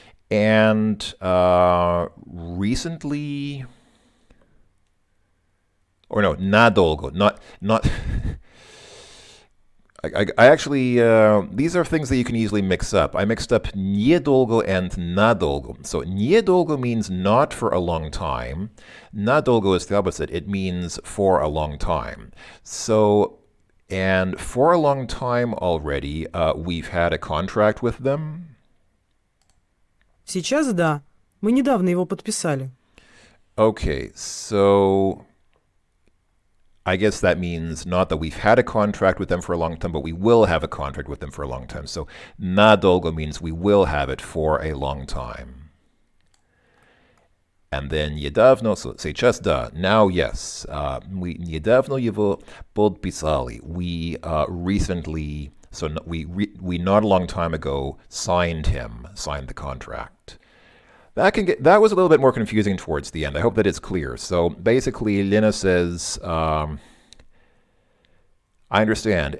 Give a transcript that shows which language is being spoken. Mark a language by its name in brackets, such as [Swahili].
[English] And recently, or no, надолго, not I actually, these are things that you can easily mix up. I mixed up недолго and надолго. So недолго means not for a long time. Надолго is the opposite. It means for a long time. So, and for a long time already, we've had a contract with them. [Russian] Сейчас да. Мы недавно его подписали. [English] Okay, so I guess that means not that we've had a contract with them for a long time, but we will have a contract with them for a long time. So надолго means we will have it for a long time. And then недавно, so [Russian] сейчас да, [English] now yes. [Russian] Мы недавно его подписали. [English] We recently, so we not a long time ago signed the contract. That was a little bit more confusing towards the end. I hope that it's clear. So basically, Lena says, I understand.